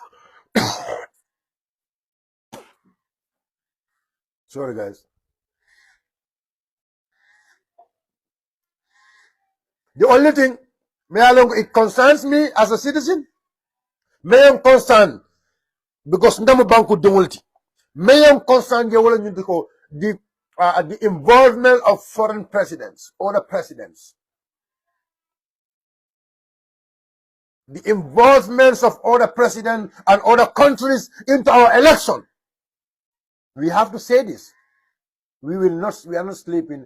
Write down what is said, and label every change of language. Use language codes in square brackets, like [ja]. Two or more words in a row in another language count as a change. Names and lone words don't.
[en] Sorry, guys. The only thing, it concerns me as a citizen. May I'm concerned because [man] ndamu banku dumulti. [en] May I'm concerned the involvement of foreign presidents, other presidents. The involvements of other presidents and other countries into our election. We have to say this. We are not sleeping.